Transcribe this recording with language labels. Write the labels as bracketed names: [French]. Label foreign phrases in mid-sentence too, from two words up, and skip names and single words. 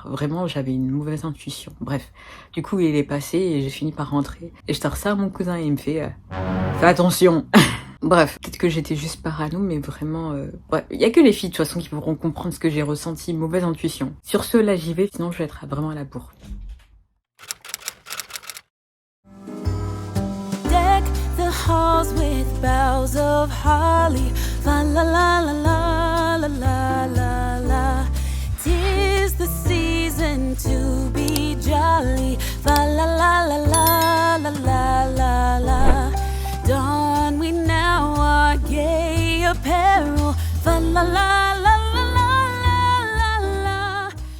[French] Vraiment, j'avais une mauvaise intuition. Bref, du coup, il est passé et j'ai fini par rentrer. Et je tire ça à mon cousin et il me fait fais attention. Bref, peut-être que j'étais juste parano, mais vraiment... Bref, il y a que les filles, de toute façon, qui pourront comprendre ce que j'ai ressenti. Mauvaise intuition. Sur ce, là, j'y vais, sinon je vais être vraiment à la bourre. [English] Deck the halls with boughs of holly. Fa la la la la la la la la. 'Tis the season to be jolly. Fa la la la la la la la la. Don we now our gay apparel. Fa la la la la la la la.